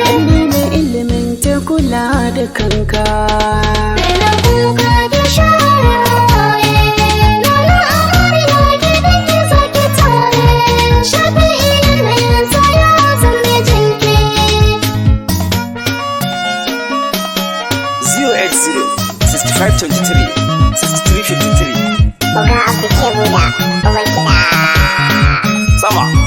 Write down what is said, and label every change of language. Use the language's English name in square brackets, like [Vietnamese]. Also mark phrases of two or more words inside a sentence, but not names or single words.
[Hausa] Ka nemi ilimin ta kula da kanka. Daina kuka ki share hawaye. Lola amarya gidan ki za ki tare. Shafi'i yanayinsa ya zame jinki. [English] Zero eight zero, sixty-five twenty-three, sixty-three fifty-three. [Hausa] Oga Abdul Kebuda, uban kiɗa. Sama.